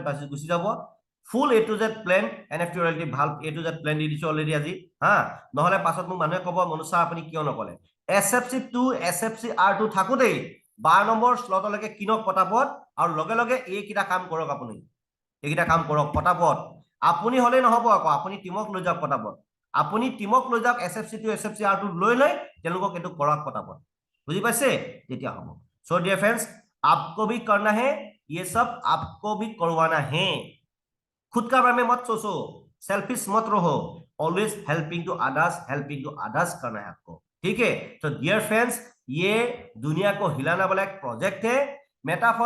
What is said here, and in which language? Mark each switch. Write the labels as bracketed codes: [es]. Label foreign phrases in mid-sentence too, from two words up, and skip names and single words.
[as] গুচি যাব ফুল A to Z প্লেন NFT ৰয়েলিটি ভাল A to Z প্লেন দি দিছো অলৰেডি আজি হা নহলে পাছত মোক মানুহে কব মনুষা আপুনি কিয় নকলে SFC2 SFCR2 থাকোতেই 12 নম্বৰ স্লটলৈকে কিনক পটাপট আৰু লগে লগে এইকেইটা কাম কৰক আপুনি এইকেইটা কাম কৰক পটাপট আপুনি হলে নহব আকৌ আপুনি টিমক লৈ যাওক পটাপট আপুনি টিমক লৈ যাওক SFC2 SFCR2 লৈ তেওঁলোকক এইটো কৰক পটাপট বুজি পাইছে তেতিয়া হ'ব [hi] सो डियर फ्रेंड्स आपको भी करना है ये सब आपको भी करवाना है खुद का बारे में मत सोचो सेल्फिश मत रहो [en] always helping to others [hi] करना है आपको ठीक है तो [en] dear friends [hi] ये दुनिया को हिलाने वाला एक प्रोजेक्ट है मेटाफोर्स